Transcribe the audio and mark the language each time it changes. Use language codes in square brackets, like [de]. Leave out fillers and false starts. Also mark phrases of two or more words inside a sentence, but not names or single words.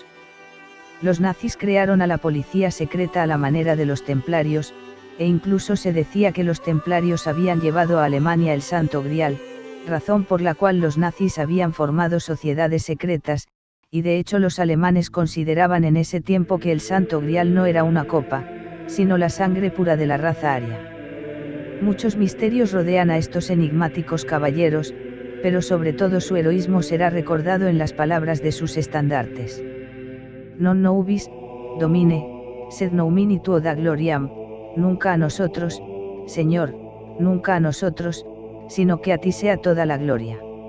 [es] Los nazis crearon a la policía secreta a la manera de los templarios, e incluso se decía que los templarios habían llevado a Alemania el Santo Grial, razón por la cual los nazis habían formado sociedades secretas, y de hecho los alemanes consideraban en ese tiempo que el Santo Grial no era una copa, sino la sangre pura de la raza aria. Muchos misterios rodean a estos enigmáticos caballeros, pero sobre todo su heroísmo será recordado en las palabras de sus estandartes. [la] Non nobis, Domine, sed nomini tuo da gloriam, [es] nunca a nosotros, Señor, nunca a nosotros, sino que a ti sea toda la gloria.